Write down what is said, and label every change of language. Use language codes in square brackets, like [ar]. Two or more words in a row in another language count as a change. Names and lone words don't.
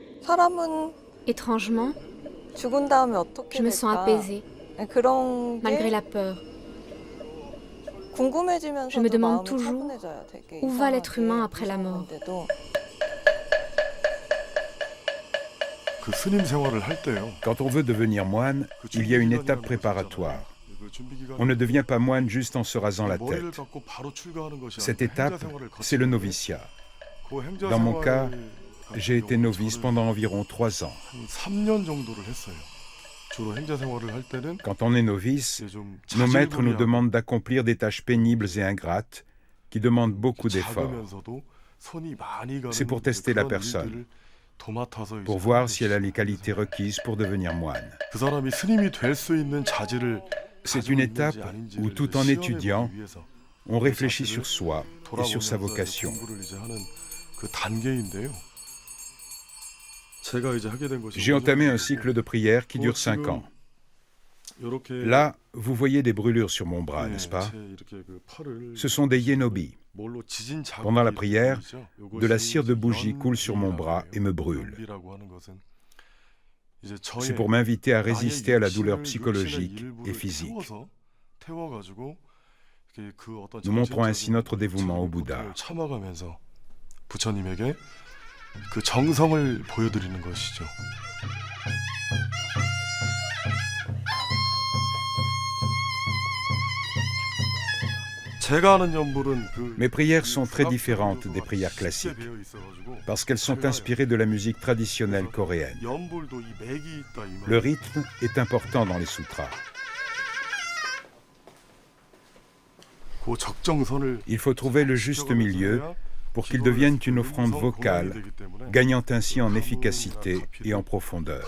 [ko] 사람은 [fr] Étrangement, [ko] 죽은 다음에 어떻게 [fr] je me sens [ko] 될까? [fr] apaisée, [ko] 그런 [fr] malgré [ko] 게 [fr] la peur. Je me [ko] 궁금해지면서도 [fr] demande [ko] 마음이 [fr] toujours [ko] 차분해져요. 되게 [fr] où va l'être [ko] 이상하게 [fr] humain après la [ko] 무서운 [fr] mort. [ko] 건데도. 그 스님 생활을 할 때요. [fr] Quand on veut devenir moine, il y a une étape préparatoire. On ne devient pas moine juste en se rasant la tête. Cette étape, c'est le noviciat. Dans mon cas, j'ai été novice pendant environ 3 ans. [ko] 3년 정도를 했어요. 주로 행자 생활을 할 때는 [fr] Quand on est novice, [ko] 좀 [fr] nos maîtres nous [ko] 자질구레하고 [fr] demandent d'accomplir des tâches pénibles et ingrates qui demandent beaucoup d'efforts, [ko] 작으면서도 손이 많이 가는 [fr] C'est pour tester la [ko] 그런 [fr] personne, [ko] 일들을 도맡아서 이제 [fr] pour [ko] 하는 [fr] voir si elle a [ko] 것이죠. [fr] les qualités requises pour devenir moine. [ko] 그 사람이 스님이 될 수 있는 자질을 [fr] C'est [ko] 가지고 [fr] une [ko] 있는지 [fr] étape [ko] 아닌지를 [fr] où [ko] 이제 [fr] tout en [ko] 시험해 [fr] étudiant, [ko] 보기 위해서 [fr] on réfléchit sur soi et sur sa [ko] 돌아보면서 [fr] vocation. [ko] 공부를 이제 하는 그 단계인데요. 제가 이제 하게 된 것이 [fr] J'ai entamé un cycle de prière qui dure 5 ans. Là, vous voyez des brûlures sur mon bras, n'est-ce pas? Ce sont des yénobis. Pendant la prière, de la cire de bougie coule sur mon bras et me brûle. C'est pour m'inviter à résister à la douleur psychologique et physique. Nous montrons ainsi notre dévouement au Bouddha. [ko] 참아가면서 부처님에게 그 정성을 보여드리는 것이죠. 제가 하는 연불은 [fr] Mes prières sont très différentes des prières classiques, parce qu'elles sont inspirées de la musique traditionnelle coréenne. [ko] 연불도 이 맥이 있다 이 [fr] Le rythme est important dans les sutras. [ko] 그 적정선을 [fr] Il faut trouver le juste milieu pour qu'ils deviennent une offrande vocale, gagnant ainsi en efficacité et en profondeur.